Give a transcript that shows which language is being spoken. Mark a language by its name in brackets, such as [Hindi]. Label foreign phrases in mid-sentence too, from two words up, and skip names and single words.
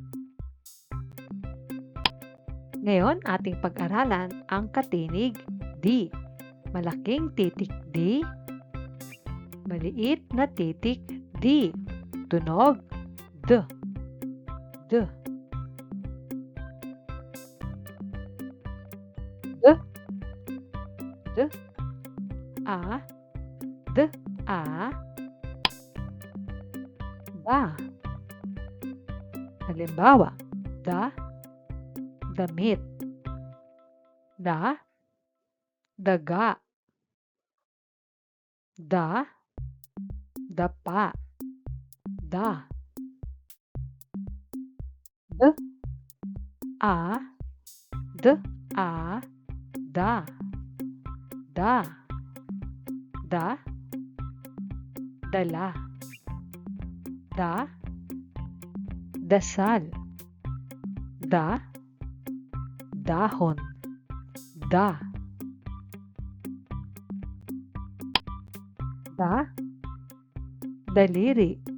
[Filipino] Ngayon ating pag-aralan ang katinig D. Malaking titik D, maliit na titik D. Tunog D. D. D. D. A. D. A. Da. Halimbawa, damit. Daga. Dapa. Da. Da. Da. Dala. Dasal. Dahon. Daliri.